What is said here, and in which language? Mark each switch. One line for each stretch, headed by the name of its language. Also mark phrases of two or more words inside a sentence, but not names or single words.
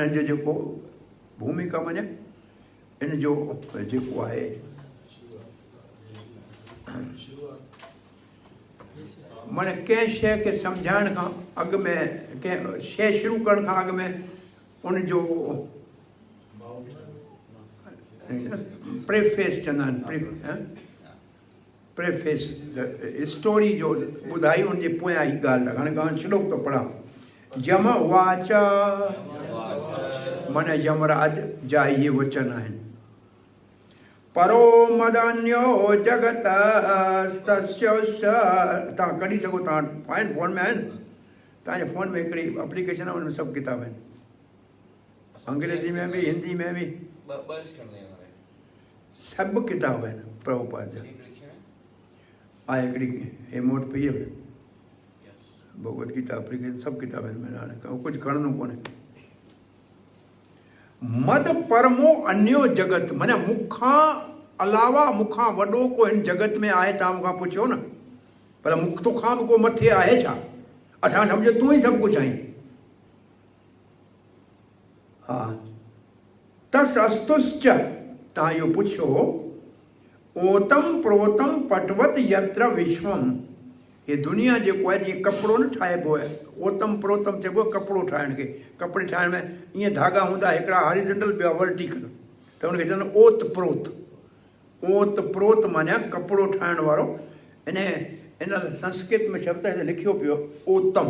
Sindhi: हिन जो जेको भूमिका माने इन जो जेको आहे माने कंहिं शइ खे सम्झाइण खां अॻु में, कंहिं शइ शुरू करण खां अॻु में उनजो प्रेफेस चवंदा आहिनि,
English: preface story
Sindhi: जो ॿुधाई, उनजे पोयां ही ॻाल्हि था। हाणे श्लोक थो पढ़ां।
Sanskrit: यम वाच,
Sindhi: माना यमराज जा इहे वचन आहिनि।
Sanskrit: परो मदन्यो जगत तस्योस्य,
Sindhi: तव्हां कढी सघो, तव्हां आहिनि फ़ोन में आहिनि, तव्हांजे फ़ोन में हिकिड़ी एप्लीकेशन आहे, उनमें सभु किताब आहिनि, अंग्रेज़ी में भी हिंदी में भी सभु किताब आहिनि प्रभुपाद जा। आहे हिकिड़ी हेमोट पई आहे भगवत गीता एप्लीकेशन, सभु किताब आहिनि। मैंने हाणे कुझु खणणो कोन्हे।
Sanskrit: मद परमो अन्यो जगत,
Sindhi: माना मूंखां अलावा मूंखां वॾो को हिन जगत में आहे? तव्हां मूंखां पुछो न, पर तोखां बि को मथे आहे छा? असां सम्झो तूं ई सभु कुझु आहीं। हा,
Sanskrit: तस अस्तुश्च,
Sindhi: तव्हां इहो पुछो,
Sanskrit: ओतम प्रोतम पटवत यत्र विश्वम,
Sindhi: ये दुनिया जेको आहे जीअं कपिड़ो न ठाहिबो आहे,
Sanskrit: ओतम प्रोतम
Sindhi: चइबो आहे कपिड़ो ठाहिण खे। कपिड़े ठाहिण में ईअं धागा हूंदा हिकिड़ा हॉरिजॉन्टल, ॿिया वर्टिकल, त हुनखे चवंदा
Sanskrit: ओत प्रोत। ओत प्रोत
Sindhi: माना कपिड़ो ठाहिण वारो। इन संस्कृत में शब्द हिते लिखियो पियो ओतम।